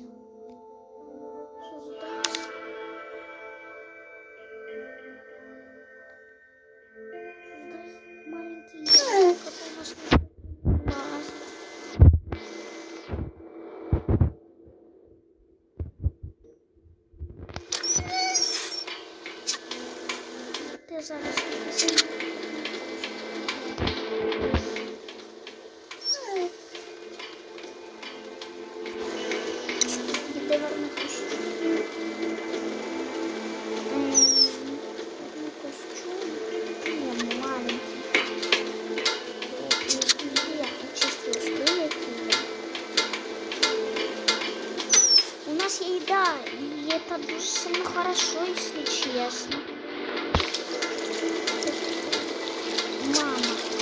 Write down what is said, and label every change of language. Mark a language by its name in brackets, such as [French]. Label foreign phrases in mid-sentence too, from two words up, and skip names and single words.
[Russian] Маленький ящик, который у нас не влазит. [Ukrainian] Ты зараз іди верни костюм. Верни костюм. Ти маленький. [Russian] Иди, очисти скелеты. У нас есть еда, и это [Ukrainian] дуже сильно [Russian] хорошо, если честно. Мама.